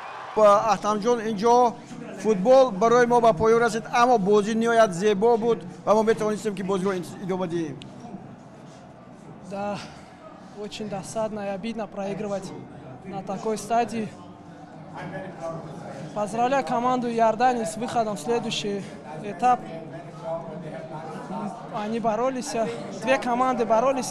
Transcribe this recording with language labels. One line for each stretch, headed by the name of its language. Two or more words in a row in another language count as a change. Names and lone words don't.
Persian: احتمجان اینجا فوتبال برای ما به پایان رسید اما بازی نهایت زیبا بود و ما میتوانستیم که بازی رو ادامه دهیم.
Russian: Да, очень досадно и обидно проигрывать на такой стадии. Поздравляю команду Иордании с выходом в следующий этап. Они боролись, две команды боролись.